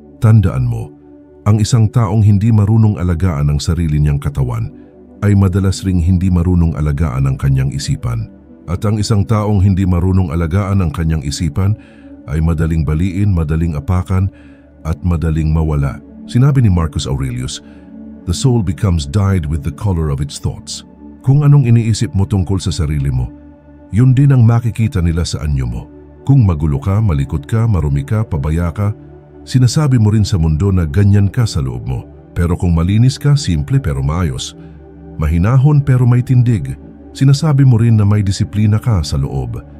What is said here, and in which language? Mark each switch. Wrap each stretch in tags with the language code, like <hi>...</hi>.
<tl>Tandaan mo, ang isang taong hindi marunong alagaan ang sarili niyang katawan ay madalas ring hindi marunong alagaan ang kanyang isipan. At ang isang taong hindi marunong alagaan ang kanyang isipan ay madaling baliin, madaling apakan, at madaling mawala. Sinabi ni</tl> <en>Marcus Aurelius, "The soul becomes dyed with the color of its thoughts."</en> <tl>Kung anong iniisip mo tungkol sa sarili mo, yun din ang makikita nila sa anyo mo. Kung magulo ka, malikot ka, marumi ka, pabaya ka, sinasabi mo rin sa mundo na ganyan ka sa loob mo. Pero kung malinis ka, simple pero maayos, mahinahon pero may tindig, sinasabi mo rin na may disiplina ka sa loob.</tl>